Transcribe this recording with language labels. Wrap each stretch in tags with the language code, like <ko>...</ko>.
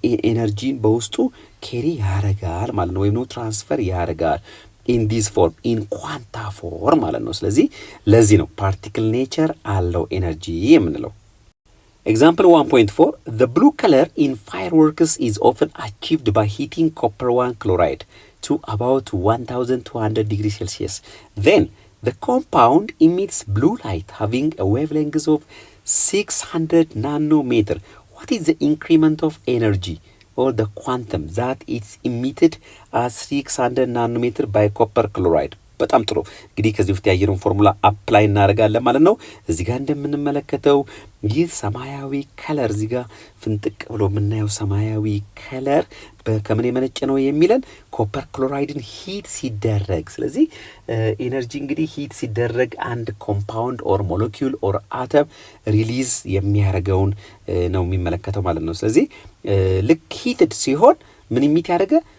<am>ኤነርጂን በውስጡ ኬሪ ያረጋል ማለት ነው፣ ወይም ነው ትራንስፈር ያረጋል ኢን ዲስ ፎርም ኢን ኳንታ ፎርም ማለት ነው። ስለዚህ ለዚህ ነው ፓርቲክል ኔቸር አለው ኤነርጂ የምንለው።</am> <en>Example 1.4 The blue color in fireworks is often achieved by heating copper 1 chloride to about 1200 degrees Celsius. Then the compound emits blue light having a wavelength of 600 nanometer. What is the increment of energy or the quantum that is emitted at 600 nanometer by copper chloride?</en> <am>በጣም ጥሩ እንግዲህ ከዚህ በፊት ያየነውን ፎርሙላ አፕላይ እናደርጋለን ማለት ነው። እዚህ ጋር እንደምንመለከተው ይህ ሰማያዊ ከለር እዚህ ጋር ፍንጥቅ ብሎ የምናየው ሰማያዊ ከለር ከምን የመነጨ ነው የሚለን ኮፐር ክሎራይድን ሂት ሲደረግ። ስለዚህ ኤነርጂ እንግዲህ ሂት ሲደረግ አንድ ኮምፓውንድ</am> <en>ኦር ሞለኪውል ኦር አተም</en> <am>ሪሊዝ የሚያደርገውን ነው የሚመለከተው ማለት ነው። ስለዚህ ልክ ሂትድ ሲሆን ምን ኢሚት ያደረገ</am>